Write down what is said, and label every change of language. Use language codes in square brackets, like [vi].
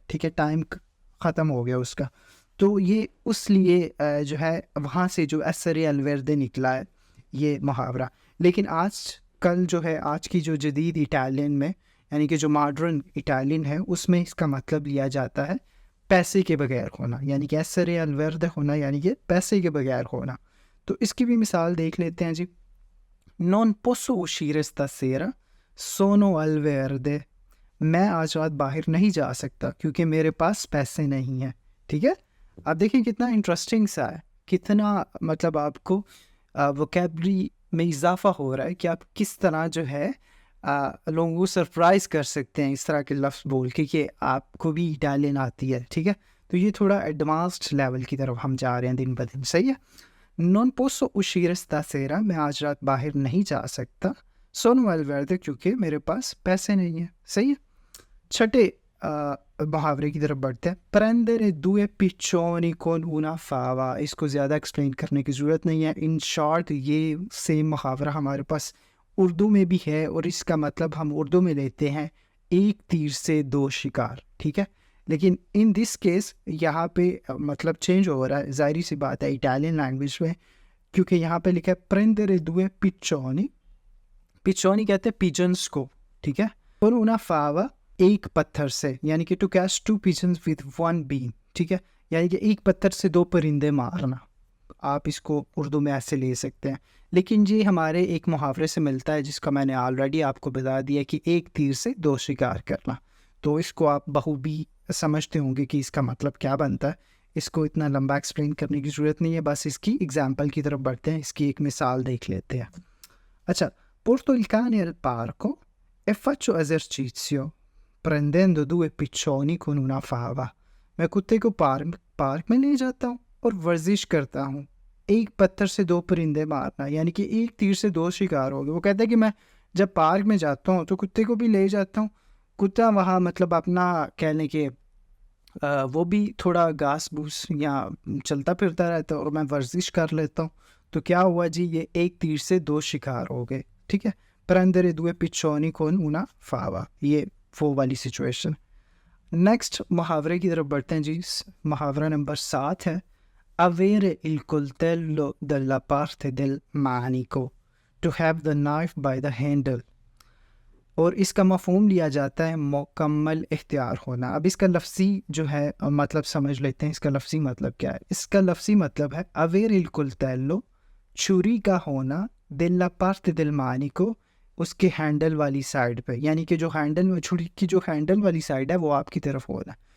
[ur] ٹھیک ہے، ٹائم ختم ہو گیا اس کا. تو یہ اس لیے جو ہے وہاں سے جو ایسر الوردے نکلا ہے یہ محاورہ. لیکن آج کل جو ہے آج کی جو جدید اٹالین میں، یعنی کہ جو ماڈرن اٹالین ہے، اس میں اس کا مطلب لیا جاتا ہے پیسے کے بغیر ہونا، یعنی کہ ایسر الوردے ہونا یعنی کہ پیسے کے بغیر ہونا. تو اس کی بھی مثال دیکھ لیتے ہیں جی. [it] Non posso uscire stasera, sono al verde. [ur] میں آج رات باہر نہیں جا سکتا کیونکہ میرے پاس پیسے نہیں ہیں. ٹھیک ہے، آپ دیکھیں کتنا انٹرسٹنگ سا ہے، کتنا مطلب آپ کو ووکیبلری میں اضافہ ہو رہا ہے کہ آپ کس طرح جو ہے لوگوں کو سرپرائز کر سکتے ہیں اس طرح کے لفظ بول کے کہ آپ کو بھی اٹالین آتی ہے. ٹھیک ہے، تو یہ تھوڑا ایڈوانسڈ لیول کی طرف ہم جا رہے ہیں دن بدن. صحیح ہے. [it] Non posso uscire stasera، [ur] میں آج رات باہر نہیں جا سکتا. [it] sono al verde، [ur] کیونکہ میرے پاس پیسے نہیں ہیں. صحیح ہے. چھٹے محاورے کی طرف بڑھتے ہیں. [it] prendere due piccioni con una fava. [ur] اس کو زیادہ ایکسپلین کرنے کی ضرورت نہیں ہے. ان شارٹ یہ سیم محاورہ ہمارے پاس اردو میں بھی ہے، اور اس کا مطلب ہم اردو میں لیتے ہیں ایک تیر سے دو شکار. ٹھیک ہے، لیکن ان دس کیس یہاں پہ مطلب چینج ہو رہا ہے. ظاہری سی بات ہے اٹالین لینگویج میں، کیونکہ یہاں پہ لکھا ہے [it] prendere due piccioni. [ur] پچونی کہتے ہیں پیجنس کو. ٹھیک ہے، [it] con una fava، [ur] ایک پتھر سے، یعنی کہ [en] to catch two pigeons with one beam. [ur] ٹھیک ہے، یعنی کہ ایک پتھر سے دو پرندے مارنا. آپ اس کو اردو میں ایسے لے سکتے ہیں. لیکن یہ ہمارے ایک محاورے سے ملتا ہے جس کا میں نے آلریڈی آپ کو بتا دیا کہ ایک تیر سے دو شکار کرنا. تو اس کو آپ بخوبی سمجھتے ہوں گے کہ اس کا مطلب کیا بنتا ہے. اس کو اتنا لمبا ایکسپلین کرنے کی ضرورت نہیں ہے، بس اس کی ایگزامپل کی طرف بڑھتے ہیں. اس کی ایک مثال دیکھ لیتے ہیں. [it] اچھا، porto il cane al parco e faccio esercizio prendendo due piccioni con una fava. [ur] میں کتے کو پارک میں لے جاتا ہوں اور ورزش کرتا ہوں ایک پتھر سے دو پرندے مارنا، یعنی کہ ایک تیر سے دو شکار ہو گئے. وہ کہتا ہے کہ میں جب پارک میں جاتا ہوں تو کتے کو بھی لے جاتا ہوں. کتا وہاں مطلب اپنا کہہ لیں کہ وہ بھی تھوڑا گھاس بھوس یا چلتا پھرتا رہتا ہے اور میں ورزش کر لیتا ہوں. تو کیا ہوا جی، یہ ایک تیر سے دو شکار ہو گئے. ٹھیک ہے، [it] prendere due piccioni con una fava، [ur] یہ وہ والی سچویشن. نیکسٹ محاورے کی طرف بڑھتے ہیں جی. محاورہ نمبر 7 ہے [it] avere il coltello dalla parte del manico، [en] to have the knife by the handle. [ur] اور اس کا مفہوم لیا جاتا ہے مکمل اختیار ہونا. اب اس کا لفظی جو ہے مطلب سمجھ لیتے ہیں. اس کا لفظی مطلب کیا ہے؟ اس کا لفظی مطلب ہے [it] avere il coltello، [ur] چھری کا ہونا، [it] della parte del manico، [ur] اس کے ہینڈل والی سائڈ پہ، یعنی کہ جو ہینڈل، چھری کی جو ہینڈل والی سائڈ ہے وہ آپ کی طرف ہونا.